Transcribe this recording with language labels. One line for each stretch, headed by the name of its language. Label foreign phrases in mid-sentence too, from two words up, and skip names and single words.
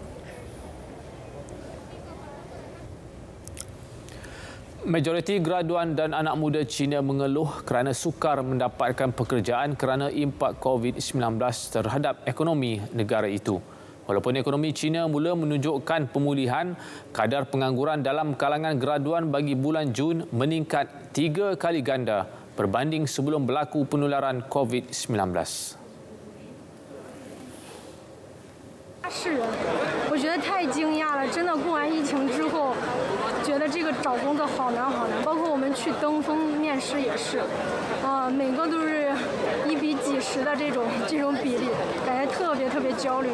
Malay: Majoriti graduan dan anak muda China mengeluh kerana sukar mendapatkan pekerjaan kerana impak COVID-19 terhadap ekonomi negara itu. Walaupun ekonomi China mula menunjukkan pemulihan, kadar pengangguran dalam kalangan graduan bagi bulan Jun meningkat 3 kali ganda berbanding sebelum berlaku penularan COVID-19.
Chinese: 是，我觉得太惊讶了，真的过完疫情之后，觉得这个找工作好难好难，包括我们去登峰面试也是，每个都是1比几十的这种比例，感觉特别焦虑。